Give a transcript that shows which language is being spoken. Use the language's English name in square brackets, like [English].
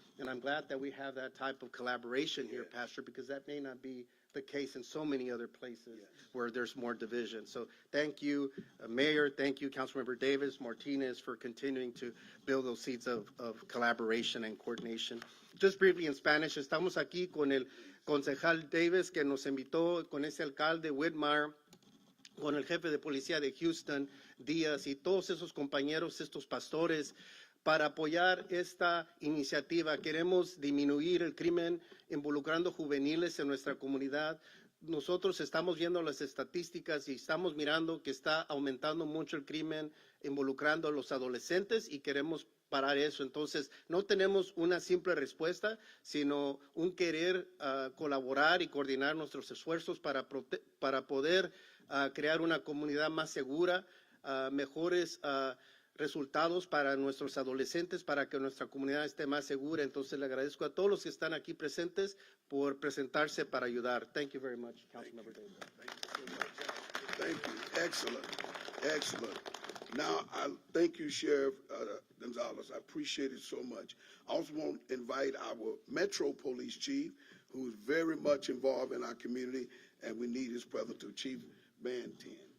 [English] And I'm glad that we have that type of collaboration here, Pastor, because that may not be the case in so many other places where there's more division. So thank you, Mayor. Thank you, Councilmember Davis, Martinez, for continuing to build those seeds of collaboration and coordination. Just briefly in Spanish, [Spanish] estamos aquí con el concejal Davis que nos invitó, con ese alcalde Whitmire, con el jefe de policía de Houston, Diaz, y todos esos compañeros, estos pastores, para apoyar esta iniciativa. Queremos disminuir el crimen involucrando juveniles en nuestra comunidad. Nosotros estamos viendo las estadísticas y estamos mirando que está aumentando mucho el crimen involucrando a los adolescentes y queremos parar eso. Entonces, no tenemos una simple respuesta, sino un querer colaborar y coordinar nuestros esfuerzos para poder crear una comunidad más segura, mejores resultados para nuestros adolescentes, para que nuestra comunidad esté más segura. Entonces, le agradezco a todos los que están aquí presentes por presentarse para ayudar. [English] Thank you very much, Councilmember Davis. Thank you so much. Thank you. Excellent. Excellent. Now, I thank you, Sheriff Gonzalez. I appreciate it so much. I also want to invite our Metro Police Chief, who is very much involved in our community, and we need his brother to Chief Bantin.